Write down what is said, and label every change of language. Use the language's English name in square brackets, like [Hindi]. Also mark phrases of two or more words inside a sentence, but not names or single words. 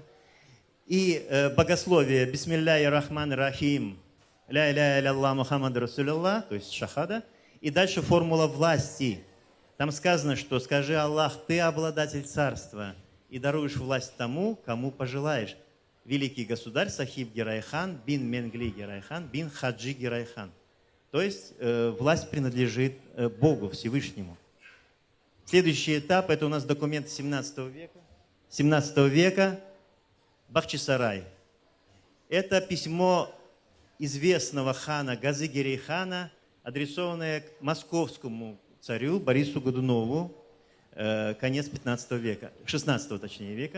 [Russian] И богословие [Arabic] «بسم الله الرحمن الرحيم», «لا إله إلا محمد رسول الله», [Russian] то есть шахада. И дальше формула власти. Там сказано, что «Скажи, Аллах, ты обладатель царства, и даруешь власть тому, кому пожелаешь». Великий государь Сахиб Гирай-хан бин Менгли Гирай-хан бин Хаджи Гирай-хан. То есть власть принадлежит Богу Всевышнему. Следующий этап – это у нас документ 17 века. 17 века Бахчисарай. Это письмо известного хана Газы-Гирей хана, адресованное к московскому царю Борису Годунову, конец 15 века, 16 точнее века.